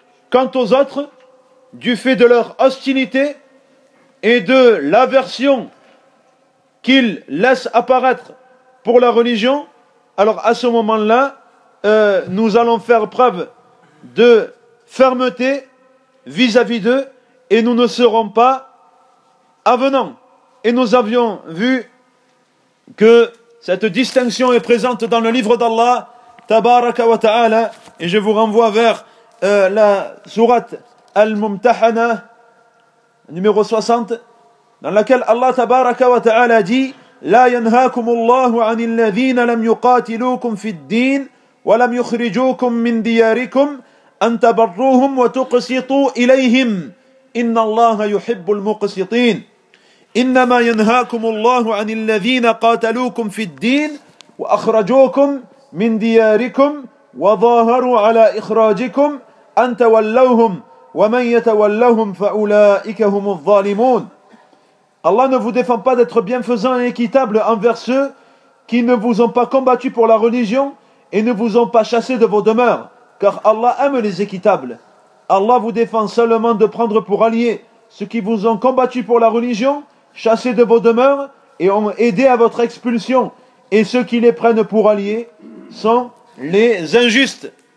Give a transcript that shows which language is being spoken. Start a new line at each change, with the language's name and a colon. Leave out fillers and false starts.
French: Quant aux autres, du fait de leur hostilité et de l'aversion qu'ils laissent apparaître pour la religion, alors à ce moment-là, nous allons faire preuve de fermeté vis-à-vis d'eux et nous ne serons pas avenants. Et nous avions vu que cette distinction est présente dans le livre d'Allah, Tabaraka wa Ta'ala, et je vous renvoie vers la sourate Al-Mumtahana, numéro 60, dans laquelle Allah Tabaraka wa Ta'ala dit:
Arabic: لا ينهاكم الله عن الذين لم يقاتلوكم في الدين ولم يخرجوكم من دياركم أن تبروهم وتقسطوا إليهم إن الله يحب المقسطين إنما ينهاكم الله عن الذين قاتلوكم في الدين وأخرجوكم من دياركم وظاهروا على إخراجكم أن تولوهم ومن يتولهم فأولئك هم الظالمون.
French: Allah ne vous défend pas d'être bienfaisant et équitable envers ceux qui ne vous ont pas combattu pour la religion et ne vous ont pas chassé de vos demeures, car Allah aime les équitables. Allah vous défend seulement de prendre pour alliés ceux qui vous ont combattu pour la religion, chassé de vos demeures et ont aidé à votre expulsion, et ceux qui les prennent pour alliés sont les injustes.